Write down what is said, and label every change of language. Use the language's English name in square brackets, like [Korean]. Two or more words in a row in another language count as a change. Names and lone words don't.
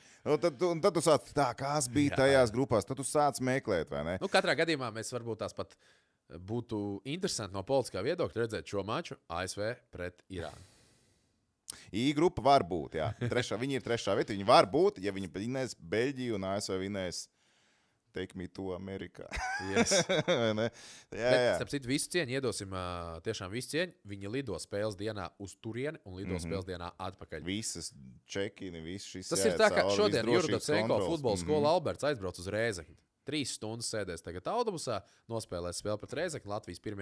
[Latvian] Tad tu sāc, kas bija tajās grupās, tad tu sāc meklēt, vai ne? Katrā gadījumā mēs varbūt tās pat būtu interesanti no politiskā viedokļa redzēt šo maču ASV pret Irānu. I grupa var būt, jā. Viņi ir 3. vieta. Viņi var būt, ja viņi vinēs Beļģiju un ASV vinēs [English] Take me to [Latvian] Amerikā. [English] Yes. [Latvian] jā. Starp citu, visu cieņu iedosim, tiešām visu cieņu. Viņi lido spēles dienā uz turieni un lido spēles dienā atpakaļ. Visas čekini, viss šis. Tas ir tā, kā šodien Jurgotsenko futbola skola Alberts aizbrauc uz Rēzekni. 3 stundas sēdēs tagad autobusā, nospēlēs spēli pret Rēzekni Latvijas 1.